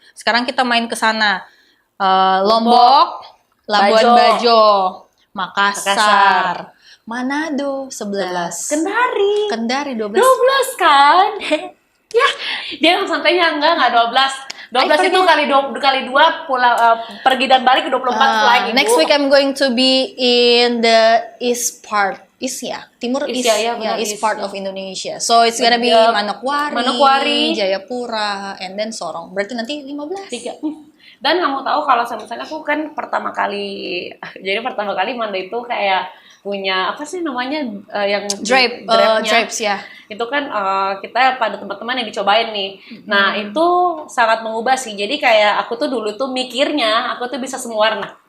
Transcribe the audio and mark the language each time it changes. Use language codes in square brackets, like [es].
[id] Sekarang kita main ke sana. Lombok, Labuan Bajo, Makassar, Manado 11, Kendari 12 kan? Ya, dia santainya enggak 12 itu kali 2 pulang pergi dan balik ke 24 lagi. [en] Next week I'm going to be in the east part. Timur East part of Indonesia. So it's gonna be Manokwari, Jayapura, and then Sorong. [id] Berarti nanti 15. Dan kamu tahu kalau misalnya aku kan pertama kali Manda itu kayak punya apa sih namanya yang Drape-nya. Drapes ya. Itu kan kita pada teman-teman yang dicobain nih. Nah, itu sangat mengubah sih. Jadi kayak aku tuh dulu tuh mikirnya aku tuh bisa semua warna.